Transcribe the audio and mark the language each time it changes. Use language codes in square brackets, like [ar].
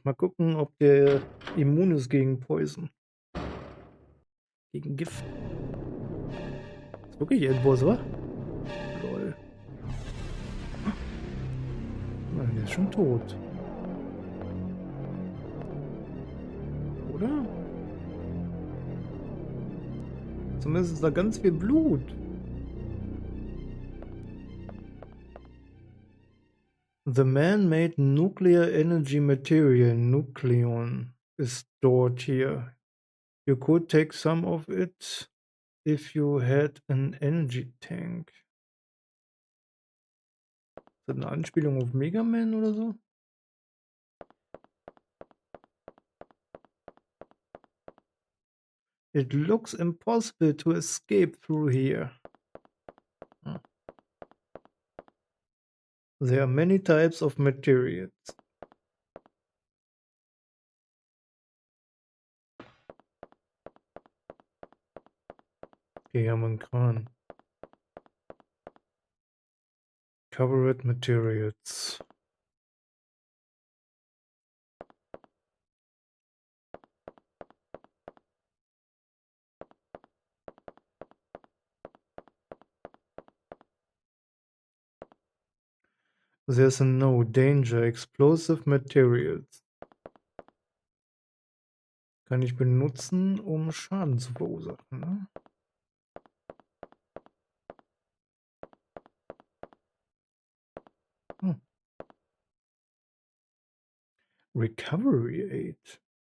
[de] Mal gucken, ob der immun ist gegen Poison. Gegen Gift. Ist wirklich Endboss, wa? Lol. Nein, der ist schon tot. Oder? Zumindest ist da ganz viel Blut. [en] The man-made nuclear energy material, nucleon, is stored here. You could take some of it if you had an energy tank. [de] Ist das eine Anspielung auf Mega Man oder so? [en] It looks impossible to escape through here. There are many types of materials. [de] Okay, haben wir einen Kran. [en] Covered materials. There's a no danger, explosive materials. [de] Kann ich benutzen, um Schaden zu verursachen, ne? Hm. [en] Recovery Aid.